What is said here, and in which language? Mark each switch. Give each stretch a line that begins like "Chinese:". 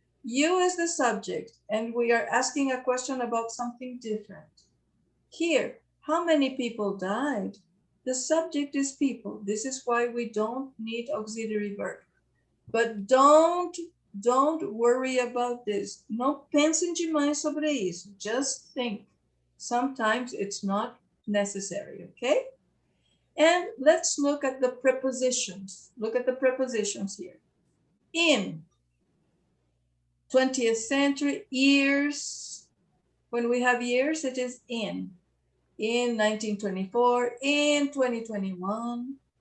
English: You is the subject, and we are asking a question about something different. Here, how many people died? The subject is people. This is why we don't need auxiliary verb. But don't worry about this.
Portuguese: Não pensem demais sobre isso.
English: Just think. Sometimes it's not necessary, okay? And let's look at the prepositions. Look at the prepositions here. In 20th century, years. When we have years, it is in. In 1924, in 2021.